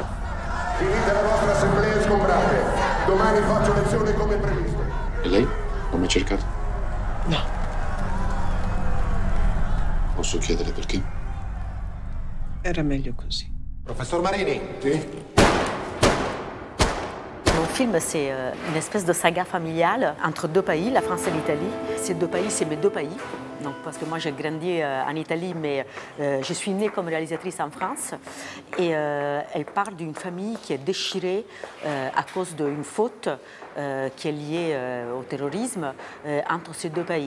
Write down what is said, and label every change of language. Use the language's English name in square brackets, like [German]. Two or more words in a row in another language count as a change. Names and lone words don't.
[Italian] Finite la vostra assemblea sgombrate. Domani faccio lezione come previsto. E lei? Non hai mai cercato? No. Posso chiedere perché? Era meglio così. Professor Marini? Sì? [French] Mon film, c'est une espèce de saga familiale entre deux pays, la France et l'Italie. Ces deux pays, c'est mes deux pays. Donc, parce que moi, j'ai grandi en Italie, mais je suis née comme réalisatrice en France. Et elle parle d'une famille qui est déchirée à cause d'une faute qui est liée au terrorisme entre ces deux pays.